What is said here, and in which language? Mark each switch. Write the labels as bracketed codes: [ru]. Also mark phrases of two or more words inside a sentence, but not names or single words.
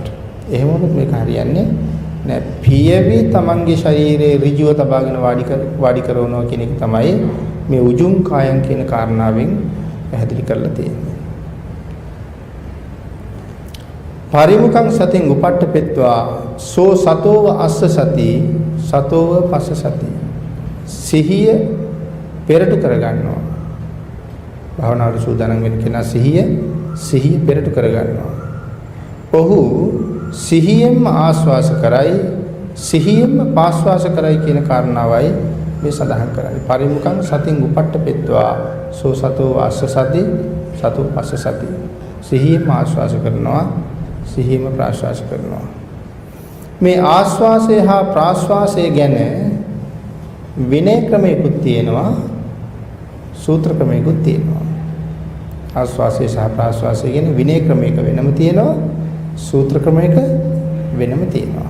[si] එහෙම වුණොත් මේක හරියන්නේ නෑ. පියවි තමන්ගේ ශරීරයේ ඍජුව තබාගෙන වාඩි කරනවා කියන එක තමයි මේ [pi] උජුං කායං [si] කියන කාරණාවෙන් පැහැදිලි කරලා තියෙන්නේ. [pi] පරිමුඛං සතින් උපට්ඨපෙත්වා සෝ සතෝව අස්ස සති සතෝව පස්ස සති. [si] සිහිය පෙරට කරගන්නවා. භාවනාවට සූදානම් වෙන කෙනා සිහිය පෙරට කරගන්නවා. ඔහු සිහියෙන්ම ආස්වාස කරයි, සිහියෙන්ම පාස්වාස කරයි කියන කාරණාවයි මේ සඳහන් කරන්නේ. [pi] පරිමුඛං සතින් උපට්ඨපෙත්වා සෝ සතෝ අස්ස සති සතෝ පස්ස සති. [si] සිහියෙන්ම ආස්වාස කරනවා, සිහියෙන්ම ප්‍රාශ්වාස කරනවා. මේ ආස්වාසය හා ප්‍රාස්වාසය ගැන විනය ක්‍රමයකුත් තියෙනවා, සූත්‍ර ක්‍රමයකුත් තියෙනවා. ආස්වාසය සහ ප්‍රාස්වාසය ගැන විනය ක්‍රමයක වෙනම තියෙනවා, සූත්‍ර ක්‍රමයක වෙනම තියෙනවා.